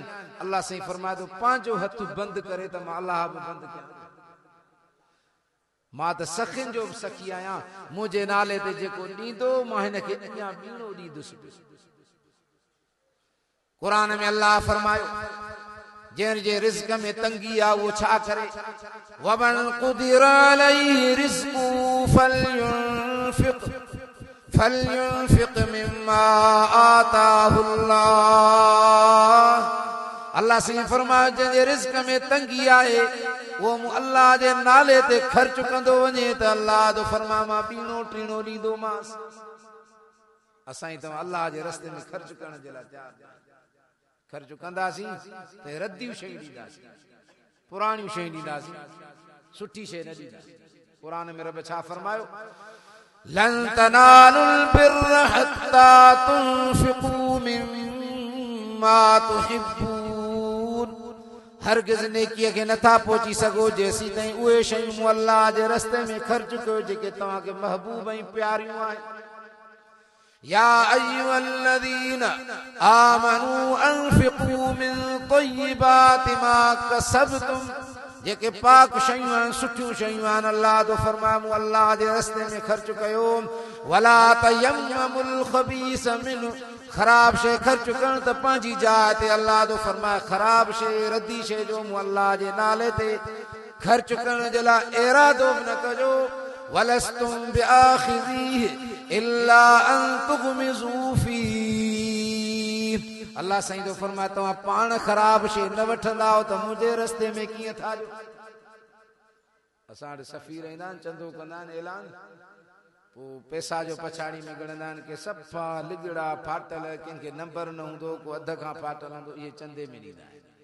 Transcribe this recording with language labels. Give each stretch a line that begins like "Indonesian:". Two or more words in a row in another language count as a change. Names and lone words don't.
Sindhi: अल्लाह साईं फरमाए थो पंहिंजो हथ बंदि करे त मां अल्लाह बि बंदि कयां। मां त सखियुनि जो बि सखी आहियां, मुंहिंजे नाले ते जेको ॾींदो मां हिनखे अञा ॿीणो ॾींदुसि। क़ुरान में अल्लाह फरमायो जंहिंजे रिज़्क़ में तंगी आहे उहो छा करे,
Arabic: ومن قدر عليه رزقه فلينفق مما آتاه الله.
Sindhi: अल्लाह साईं फरमायो जंहिंजे रिज़्क़ में तंगी आहे उहो मूं अल्लाह जे नाले ते ख़र्च कंदो वञे त अल्लाह जो फरमा मां ॿीणो टीणो ॾींदोमांसि। असां तव्हां अल्लाह जे रस्ते में ख़र्च करण जे लाइ तयारु ख़र्च कंदासीं त रद्दियूं शयूं ॾींदासीं, पुराणियूं शयूं ॾींदासीं, सुठी शइ न ॾींदासीं। क़ुरान में रब छा फरमायो,
Arabic: لن تنالوا البر حتى تنفقوا مما تحبون.
Sindhi: हरगिज़ नेकीअ खे नथा पहुची सघो जेसीं ताईं उहे शयूं मूं अल्लाह जे रस्ते में ख़र्च कयो जेके तव्हांखे महबूब ऐं प्यारियूं आहिनि।
Arabic: يا أيها الذين آمنوا أنفقوا من طيبات ما كسبتم,
Sindhi: जेके पाक शयूं आहिनि, सुठियूं शयूं आहिनि, अल्लाह तो फरमाए मूं अल्लाह जे रस्ते में ख़र्च कयो।
Arabic: ولا تيمموا الخبيث منه,
Sindhi: ख़राब शइ ख़र्च करण त पंहिंजी जाइ ते, अल्लाह तो फरमाए ख़राब शइ रद्दी शइ जो मूं अल्लाह जे नाले ते ख़र्च करण जे लाइ इरादो बि न कजो।
Arabic: ولستم بآخذيه إلا أن تغمضوا فيه.
Sindhi: अल्लाह साईं तो फरमाए तव्हां पाण ख़राब शइ न वठंदा त मुंहिंजे रस्ते में कीअं था जो। असां वटि सफ़ीर ईंदा आहिनि, चंदो कंदा आहिनि, ऐलान, पोइ पैसा जो पछाड़ी में ॻणंदा आहिनि कि सफ़ा लिगड़ा फाटल, कंहिंखे नंबर न हूंदो, को अध खां फाटल हूंदो, इहे चंदे में ॾींदा आहिनि।